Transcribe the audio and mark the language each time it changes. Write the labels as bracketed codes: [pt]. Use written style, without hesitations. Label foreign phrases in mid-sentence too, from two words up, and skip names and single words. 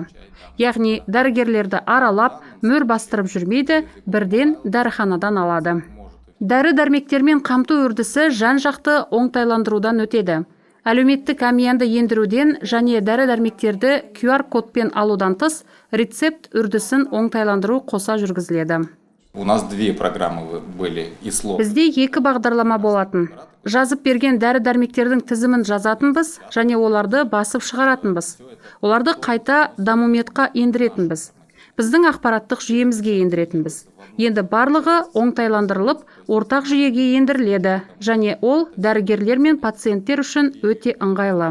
[kk] Яғни дәрігерлерді аралап, мөр бастырып жүрмейді, бірден дәріханадан алады. Дәрі-дәрмектермен қамту үрдісі жан-жақты оңтайландырудан өтеді. Әлеуметтік әмиянды ендіруден және дәрі-дәрмектерді QR кодпен алудан тыс, рецепт үрдісін оңтайландыру қоса жүргізіледі. [ru] У нас две программы были и слов. [kk] Бізде екі бағдарлама болатын. Жазып берген дәрі-дәрмектердің тізімін жазатынбыз және оларды басып шығаратынбыз. Оларды қайта дамуметқа ендіретінбіз. Біздің ақпараттық жүйемізге ендіретінбіз. Енді барлығы оңтайландырылып, ортақ жүйеге ендіріледі және ол дәрігерлер мен пациенттер үшін өте ыңғайлы.